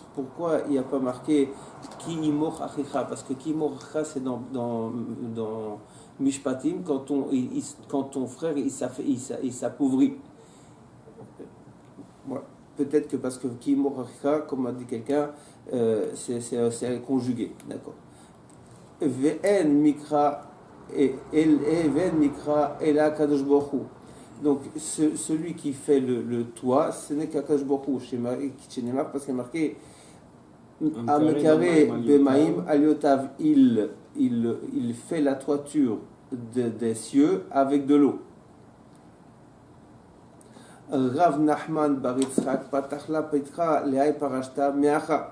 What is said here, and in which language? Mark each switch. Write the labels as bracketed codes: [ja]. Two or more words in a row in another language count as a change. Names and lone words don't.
[fr] Pourquoi il n'y a pas marqué [he] כי ימוך אחיך? [fr] Parce que [he] כי ימוך אחיך [fr] c'est dans Mishpatim, quand ton frère il s'appauvrit. Voilà. Peut-être que parce que [he] כי ימוך אחיך, [fr] comme a dit quelqu'un, c'est conjugué. D'accord. [he] ואין מקרה אלא הקדוש ברוך הוא. [fr] Donc, celui qui fait le toit, ce n'est qu'Akadosh Baruch Hu. Chez Neymar, parce qu'il est marqué [he] המקרה במים עליותיו, [fr] il fait la toiture des cieux avec de l'eau. [arc] רב נחמן בר יצחק פתח לה פתחא להאי פרשתא מהכא.